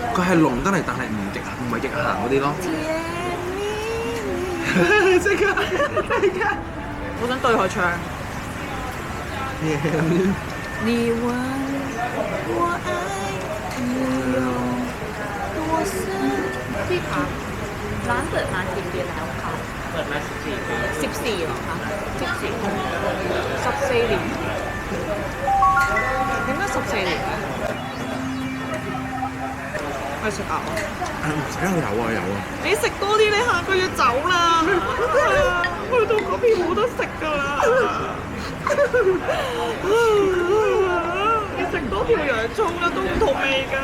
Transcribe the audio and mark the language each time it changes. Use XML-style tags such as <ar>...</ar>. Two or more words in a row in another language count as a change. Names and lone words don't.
<yue>佢係濃得嚟，但係唔係極鹹嗰啲咯。即刻！我想對佢唱。你問我愛你有多深？</yue> <th>พี่คะร้านเปิดมากี่ปีแล้วคะเปิดมา14เหรอคะ14 年</th> <yue>點解14年嘅？去食牛。唔使有啊！你食多啲，你下個月走啦！去到嗰邊冇得食㗎啦！你食多條洋葱啦，都唔同味㗎。</yue>